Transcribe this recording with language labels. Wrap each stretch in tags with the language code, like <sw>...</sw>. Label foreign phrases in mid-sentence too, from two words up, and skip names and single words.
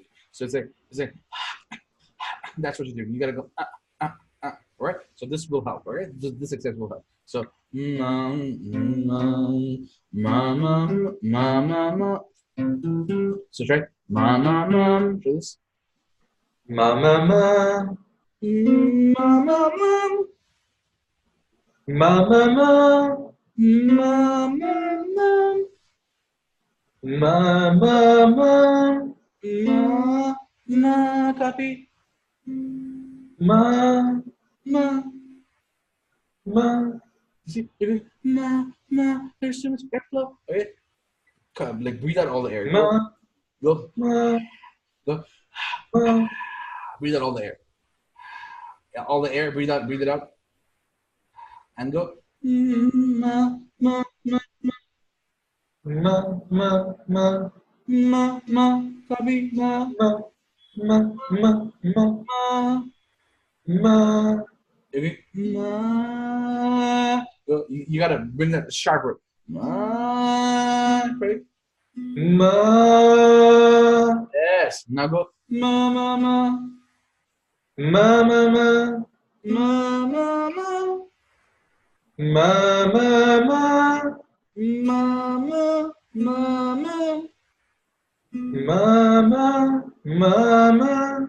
<en>So it's like that's what you're doing. You gotta go. Right? So this will help, right? This exercise will help. So ma. So try ma. Try this. Ma ma ma Ma ma ma ma ma ma ma ma ma ma ma ma ma copy ma ma. ma. See, you're going There's too much airflow. Okay, come, like breathe out all the air. Ma, Go. ma, Go. ma, Breathe out all the air. Yeah, all the air. Breathe it out, and go. Ma ma ma ma, ma, ma, copy ma ma, ma, ma, ma, ma. ma, Okay. Ma. Go. You gotta bring that sharper. Ma. Ready? ma, Yes. Now go. Ma ma ma. ma, ma, ma, Ma ma ma. ma, ma, ma, Mama, mama, ma, ma, ma, ma,</en>